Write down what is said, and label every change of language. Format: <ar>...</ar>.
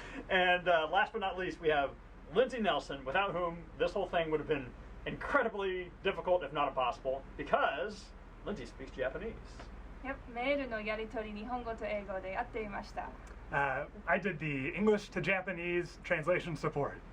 <en>And last but not least, we have Lindsay Nelson, without whom this whole thing would have been incredibly difficult, if not impossible, because Lindsay speaks Japanese.</en> <ja>Yep, メールのやり取り日本語と英語でやっていました。</ja> <en>I did the English to Japanese translation support.</en>